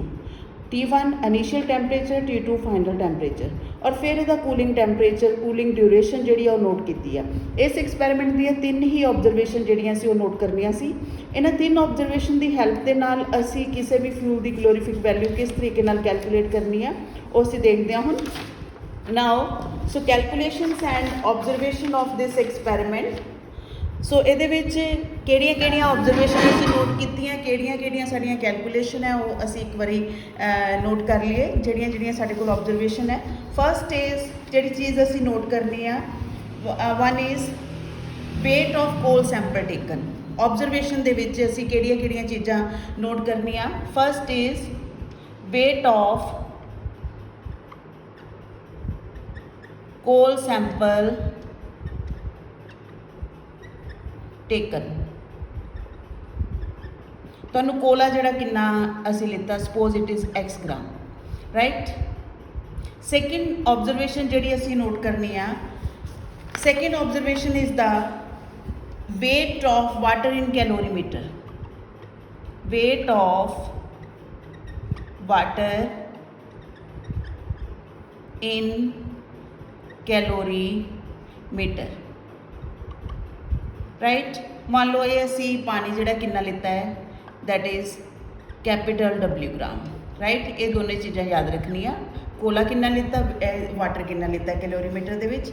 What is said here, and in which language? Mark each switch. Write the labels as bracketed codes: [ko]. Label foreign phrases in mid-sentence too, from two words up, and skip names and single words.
[pa] T1 [en] initial temperature, [pa] T2 [en] final temperature, [pa] ਔਰ ਫਿਰ ਇਹਦਾ [en] cooling temperature, cooling duration [pa] ਜਿਹੜੀ ਆ ਉਹ ਨੋਟ ਕੀਤੀ ਆ। ਇਸ ਐਕਸਪੈਰੀਮੈਂਟ ਦੀਆਂ 3 ਹੀ ਆਬਜ਼ਰਵੇਸ਼ਨ ਜਿਹੜੀਆਂ ਸੀ ਉਹ ਨੋਟ ਕਰਨੀਆਂ ਸੀ। ਇਹਨਾਂ 3 ਆਬਜ਼ਰਵੇਸ਼ਨ ਦੀ ਹੈਲਪ ਦੇ ਨਾਲ ਅਸੀਂ ਕਿਸੇ ਵੀ ਫਿਊਲ ਦੀ [en] calorific value [pa] ਕਿਸ ਤਰੀਕੇ ਨਾਲ ਕੈਲਕੂਲੇਟ ਕਰਨੀ ਆ ਉਹ ਅਸੀਂ ਦੇਖਦੇ ਹਾਂ ਹੁਣ। [en] Now, so calculations and observation of this experiment. [pa] ਸੋ ਇਹਦੇ ਵਿੱਚ ਕਿਹੜੀਆਂ ਆਬਜ਼ਰਵੇਸ਼ਨ ਅਸੀਂ ਨੋਟ ਕੀਤੀਆਂ, ਕਿਹੜੀਆਂ ਸਾਡੀਆਂ ਕੈਲਕੂਲੇਸ਼ਨ ਹੈ ਉਹ ਅਸੀਂ ਇੱਕ ਵਾਰੀ ਨੋਟ ਕਰ ਲਈਏ ਜਿਹੜੀਆਂ ਸਾਡੇ ਕੋਲ ਆਬਜ਼ਰਵੇਸ਼ਨ ਹੈ। [en] first is [pa] ਜਿਹੜੀ ਚੀਜ਼ ਅਸੀਂ ਨੋਟ ਕਰਨੀ ਆ, [en] one is weight of coal sample taken. [pa] ਆਬਜ਼ਰਵੇਸ਼ਨ ਦੇ ਵਿੱਚ ਅਸੀਂ ਕਿਹੜੀਆਂ ਚੀਜ਼ਾਂ ਨੋਟ ਕਰਨੀਆਂ। [en] first is weight of coal sample taken. [pa] ਤੁਹਾਨੂੰ ਕੋਲਾ ਜਿਹੜਾ ਕਿੰਨਾ ਅਸੀਂ ਲਿੱਤਾ, [en] suppose it is [pa] X ਗ੍ਰਾਮ, ਰਾਈਟ? [en] second observation [pa] ਜਿਹੜੀ ਅਸੀਂ ਨੋਟ ਕਰਨੀ ਆ, [en] second observation is the weight of water in calorimeter. weight of water in ਕੈਲੋਰੀਮੀਟਰ, ਰਾਈਟ? [pa] ਮੰਨ ਲਓ ਇਹ ਅਸੀਂ ਪਾਣੀ ਜਿਹੜਾ ਕਿੰਨਾ ਲਿੱਤਾ ਹੈ, [en] that is capital W [pa] ਗ੍ਰਾਮ, ਰਾਈਟ? ਇਹ ਦੋਨੇ ਚੀਜ਼ਾਂ ਯਾਦ ਰੱਖਣੀਆਂ। ਕੋਲਾ ਕਿੰਨਾ ਲਿੱਤਾ, ਵਾਟਰ ਕਿੰਨਾ ਲਿੱਤਾ ਕੈਲੋਰੀਮੀਟਰ ਦੇ ਵਿੱਚ।